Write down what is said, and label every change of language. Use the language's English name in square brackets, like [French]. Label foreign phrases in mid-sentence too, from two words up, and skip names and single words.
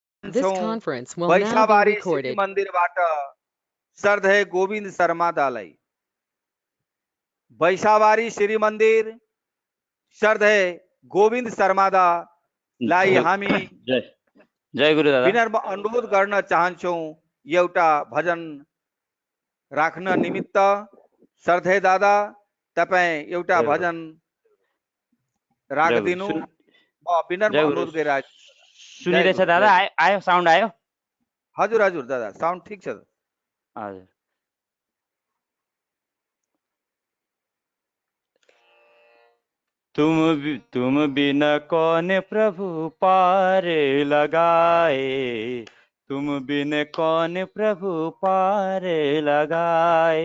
[English] चाहन This छूं conference will now be [Nepali] बैशाबारी श्री [English] recorded. [Nepali] मंदिर बाट श्रद्धेय गोविंद शर्मा दालाई बैशाबारी श्री मंदिर श्रद्धेय गोविंद शर्मा दा लाई हामी जय जय गुरु दादा विनम्र अनुरोध गर्न चाहन्छौं एउटा भजन राख्न निमित्त श्रद्धेय दादा तपाईं एउटा भजन राखिदिनु म विनम्र अनुरोध गरिरहेको छु। सुनिरहेछ दादा आयो साउन्ड आयो हजुर हजुर दादा साउन्ड ठीक छ [Hindi] हजुर तुम बिना कौन प्रभु पार लगाए तुम बिन कौन प्रभु पार लगाए